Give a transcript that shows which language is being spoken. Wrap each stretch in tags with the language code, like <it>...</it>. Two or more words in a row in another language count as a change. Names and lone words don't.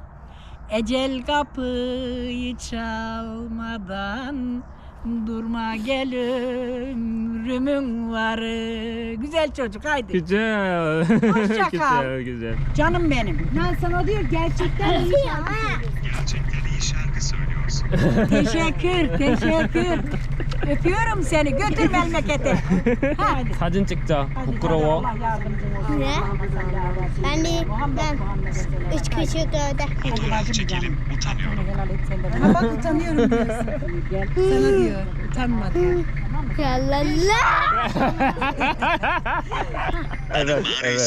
<tr>Ecel kapıyı çalmadan durma gel ömrümün varı. Güzel çocuk haydi. Güzel. Hoşça kal. güzel, güzel. Canım benim. Ben sana diyor gerçekten iyi Teşekkür. Öpüyorum seni. Götür memlekete. Hadi.</tr> <ko>사진 찍자. 부끄러워.</ko> <tr>Allah yardımcın olsun. Ne? Ben üç küçük öde. Ha bak utanıyorum diyorsun. Sana diyor. Utanma diyor. Yalala. Evet, evet.</tr>